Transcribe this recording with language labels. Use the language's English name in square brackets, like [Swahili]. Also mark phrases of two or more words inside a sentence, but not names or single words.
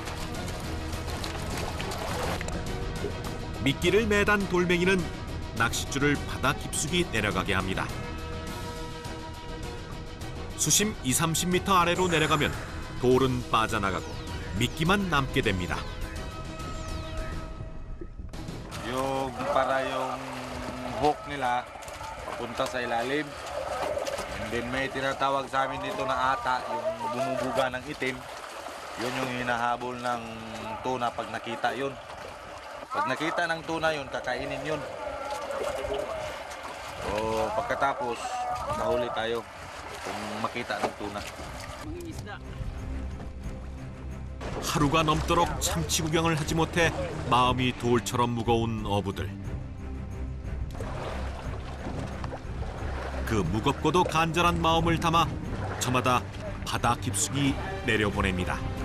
[Korean] 미끼를 매단 돌멩이는 낚싯줄을 바다 깊숙이 내려가게 합니다. 수심 20-30m 아래로 내려가면 돌은 빠져나가고 미끼만 남게 됩니다. [Filipino] Yung para yung hook nila papunta sa ilalim. [English] And then [Filipino] may tinatawag sa amin dito na ata, yung bumubuga ng itim. Yun yung hinahabol ng tuna pag nakita yun. Pag nakita ng tuna yun, kakainin yun. O pagkatapos, mahuli tayo kung makita ng tuna. [Korean] 하루가 넘도록 참치 구경을 하지 못해 마음이 돌처럼 무거운 어부들. 그 무겁고도 간절한 마음을 담아 저마다 바다 깊숙이 내려보냅니다.